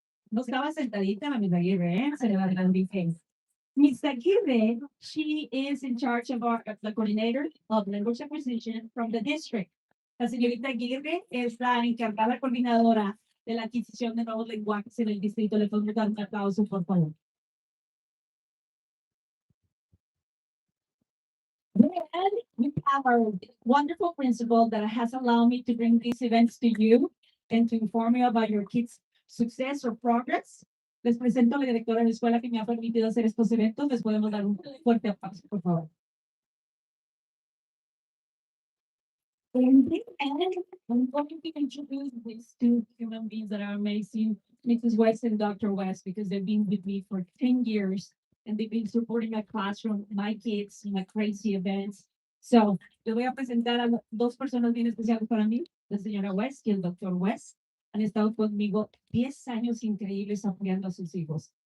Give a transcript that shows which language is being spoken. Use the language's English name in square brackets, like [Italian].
[Spanish] No estaba sentadita la Miss Aguirre, ¿eh? Se le va a dar un [English] Miss Aguirre, she is in charge of the coordinator of language acquisition from the district. [Spanish] La señorita Aguirre es la encargada coordinadora de la adquisición de nuevos lenguajes en el distrito. Le podemos dar un aplauso, por favor. [English] And we have our wonderful principal that has allowed me to bring these events to you and to inform you about your kids' success or progress. [Spanish] Les presento a la directora de la escuela que me ha permitido hacer estos eventos. Les podemos dar un fuerte aplauso, por favor. [English] And I'm going to introduce these two human beings that are amazing, Mrs. West and Dr. West, because they've been with me for 10 years and they've been supporting my classroom, my kids, my crazy events. [Spanish] So, le voy a presentar a dos personas bien especiales para mí, la señora West y el doctor West. Han estado conmigo 10 años increíbles apoyando a sus hijos.